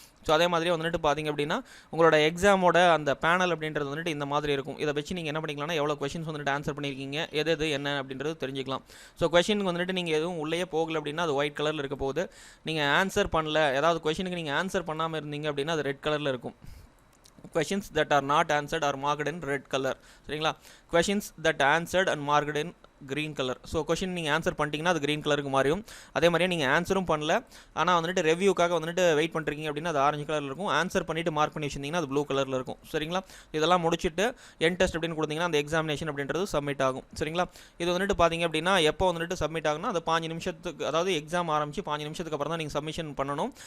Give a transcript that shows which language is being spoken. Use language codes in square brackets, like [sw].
[ta] So அதே மாதிரி வந்துட்டு பார்த்தீங்க அப்படின்னா உங்களோட எக்ஸாமோட அந்த பேனல் அப்படின்றது வந்துட்டு இந்த மாதிரி இருக்கும். இதை வச்சு நீங்கள் என்ன பண்ணிக்கலாம்னா எவ்வளோ கொஸ்டின்ஸ் வந்துட்டு ஆன்சர் பண்ணியிருக்கீங்க, எது என்ன அப்படின்றது தெரிஞ்சிக்கலாம். ஸோ கொஸ்டினுக்கு வந்துட்டு நீங்கள் எதுவும் உள்ளே போகல அப்படின்னா அது ஒயிட் கலரில் இருக்க போகுது. நீங்கள் ஆன்சர் பண்ணல, ஏதாவது கொஸ்டினுக்கு நீங்கள் ஆன்சர் பண்ணாமல் இருந்தீங்க அப்படின்னா அது ரெட் கலரில் இருக்கும். [en] questions that are not answered are marked in red color. [ta] சரிங்களா? [en] questions that answered and marked in green colour. [ta] So question நீங்கள் ஆன்சர் பண்ணிட்டீங்கன்னா அது க்ரீன் கலருக்கு மாறியும். அதே மாதிரியே நீங்கள் ஆன்சரும் பண்ணல, ஆனால் வந்துட்டு ரெவ்யூக்காக வந்துட்டு வெயிட் பண்ணுறீங்க அப்படின்னா அது ஆரஞ்சு கலரில் இருக்கும். ஆன்சர் பண்ணிவிட்டு மார்க் பண்ணி வச்சிருந்தீங்கன்னா அது ப்ளூ கலரில் இருக்கும். சரிங்களா? இதெல்லாம் முடிச்சுட்டு என் டெஸ்ட் அப்படின்னு கொடுத்தீங்கன்னா அந்த எக்ஸாமினேஷன் அப்படின்றது சப்மிட் ஆகும். சரிங்களா? இது வந்துட்டு பார்த்தீங்க அப்படின்னா எப்போ வந்துட்டு சப்மிட் ஆகுனா அது 5 நிமிஷத்துக்கு, அதாவது எக்ஸாம் ஆரம்பிச்சு 5 நிமிஷத்துக்கு அப்புறம் தான் நீங்கள் சப்மிஷன் பண்ணணும்.